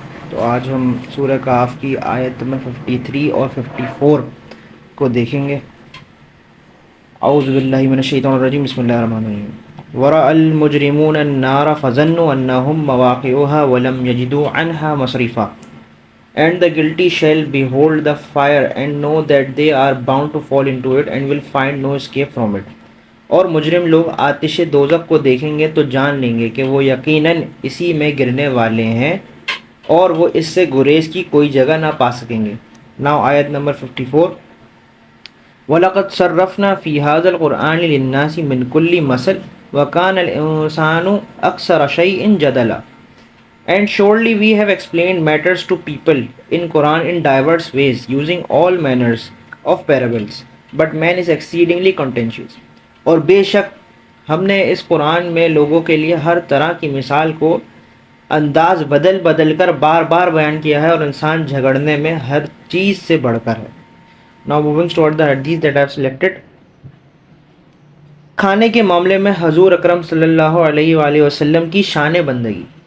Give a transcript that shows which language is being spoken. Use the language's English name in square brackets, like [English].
[Urdu] تو آج ہم سورہ کاف کی آیت نمبر 53 اور 54 کو دیکھیں گے. [Arabic] اعوذ باللہ من الشیطان الرجیم. بسم اللہ الرحمن الرحیم. ورأى المجرمون النار فظنوا انہم مواقعها ولم يجدوا عنها مصرفا. [English] And the guilty shall behold the fire and know that they are bound to fall into it and will find no escape from it. [Urdu] اور مجرم لوگ آتش دوزخ کو دیکھیں گے تو جان لیں گے کہ وہ یقیناً اسی میں گرنے والے ہیں اور وہ اس سے گریز کی کوئی جگہ نہ پا سکیں گے. ناؤ آیت نمبر 54. [Arabic] وَلَقَدْ صَرَّفْنَا فِي هَذَا الْقُرْآنِ لِلنَّاسِ مِنْ كُلِّ مَثَلٍ وَكَانَ الْإِنسَانُ أَكْثَرَ شَيْءٍ جَدَلًا. [English] And surely we have explained matters to people in Quran in diverse ways, using all manners of parables. But man is exceedingly contentious. [Urdu] اور بے شک ہم نے اس قرآن میں لوگوں کے لیے ہر طرح کی مثال کو انداز بدل بدل کر بار بار بیان کیا ہے، اور انسان جھگڑنے میں ہر چیز سے بڑھ کر ہے. [English] Now moving toward the hadith that I have selected. [Urdu] کھانے کے معاملے میں حضور اکرم صلی اللہ علیہ وآلہ وسلم کی شان بندگی.